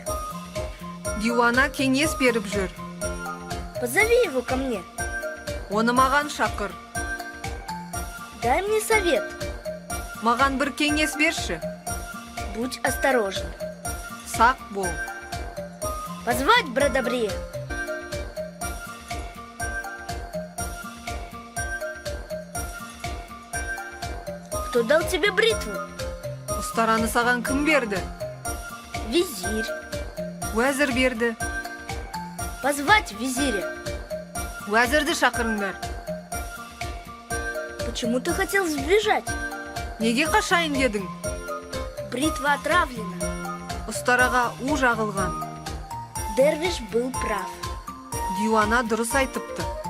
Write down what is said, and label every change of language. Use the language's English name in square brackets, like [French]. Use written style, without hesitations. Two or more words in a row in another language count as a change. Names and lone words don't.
[Kazakh] Диуана кеңес беріп жүр. [Russian] Позови его ко мне. [Kazakh] Оны маған шақыр. [Russian] Дай мне совет. [Kazakh] Маған бір кеңес берші. [Russian] Будь осторожен. [Kazakh] Сақ бол. [Russian] Позвать Бродобрея. Кто дал тебе бритву? [Kazakh] Ұстараны саған кім берді? [Russian] Визирь. [Kazakh] Уәзір берді. [Russian] Позвать визиря. [Kazakh] Уәзірді шақырыңдар. [Russian] Почему ты хотел сбежать? [Kazakh] Неге қашайын дедің? [Russian] Бритва отравлена. [Kazakh] Ұстараға у жағылған. [Russian] Дервиш был прав. [Kazakh] Диуана дұрыс айтыпты.